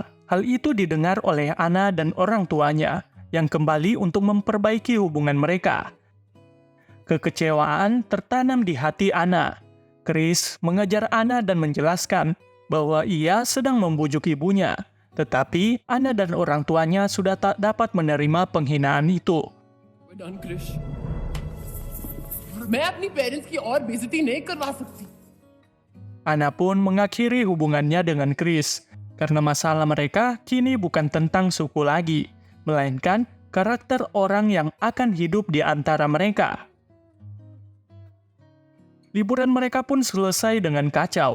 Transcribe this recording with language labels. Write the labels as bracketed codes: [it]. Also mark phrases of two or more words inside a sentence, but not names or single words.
[id] Hal itu didengar oleh Ana dan orang tuanya yang kembali untuk memperbaiki hubungan mereka. Kekecewaan tertanam di hati Ana. Chris mengejar Ana dan menjelaskan bahwa ia sedang membujuk ibunya, tetapi Ana dan orang tuanya sudah tak dapat menerima penghinaan itu. [hi] डन क्रिश मैं अपनी पेरेंट्स की और बेइज्जती नहीं करवा सकती। [id] Ana pun mengakhiri hubungannya dengan Chris, karena masalah mereka kini bukan tentang suku lagi, melainkan karakter orang yang akan hidup di antara mereka. Liburan mereka pun selesai dengan kacau.